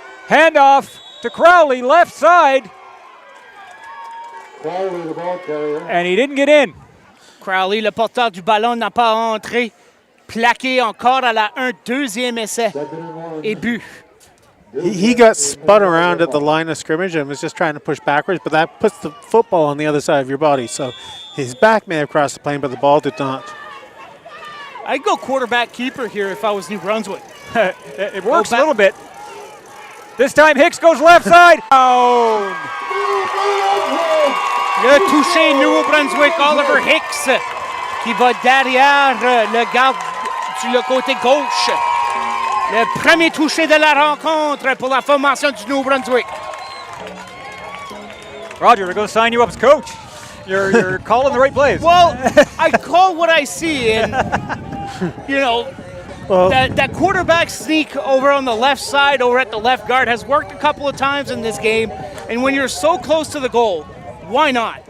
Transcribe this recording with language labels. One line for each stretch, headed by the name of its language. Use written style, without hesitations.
English: Handoff to Crowley, left side. Crowley, the ball carrier. And he didn't get in.
French: Crowley, le porteur du ballon, n'a pas entré. Plaqué encore à la 1, deuxième essai et but.
English: He got spun around at the line of scrimmage and was just trying to push backwards, but that puts the football on the other side of your body. So his back may have crossed the plane, but the ball did not. I'd go quarterback keeper here if I was New Brunswick. It works a little bit. This time Hicks goes left side. Down.
French: Le touché Nouveau-Brunswick, Oliver Hicks, qui va derrière le garde sur le côté gauche. Le premier touché de la rencontre pour la formation du Nouveau-Brunswick.
English: Roger, they're going to sign you up as coach. You're calling the right plays. Well, I call what I see, and you know, that quarterback sneak over on the left side, over at the left guard, has worked a couple of times in this game. And when you're so close to the goal, why not?